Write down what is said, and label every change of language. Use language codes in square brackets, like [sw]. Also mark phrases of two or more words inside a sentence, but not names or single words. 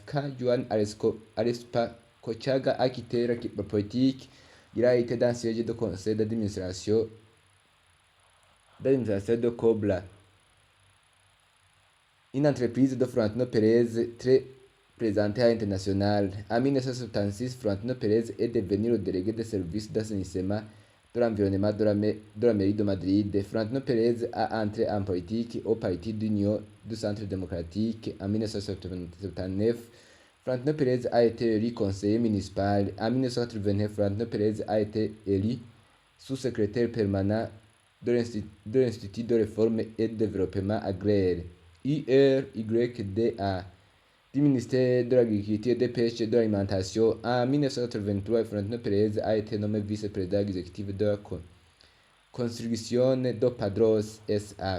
[fr] Quand Juan Arespacochaga a quitté la politique, il a été dans le siège du conseil d'administration de Cobla, une entreprise de Florentino Pérez très présentée à l'international. En 1976, Florentino Pérez est devenu le délégué des services d'assainissement de l'environnement de la mairie de Madrid. Florentino Pérez a entré en politique au Parti d'Union du Centre démocratique en 1979. Florentino Pérez a été élu conseiller municipal. En 1989, Florentino Pérez a été élu sous-secrétaire permanent de l'Institut de réforme et de développement agraire, IRYDA, du ministère de l'Agriculture, des Pêches et de l'Alimentation. En 1983, Florentino Pérez a été nommé vice-président exécutif de la construction de Padros S.A.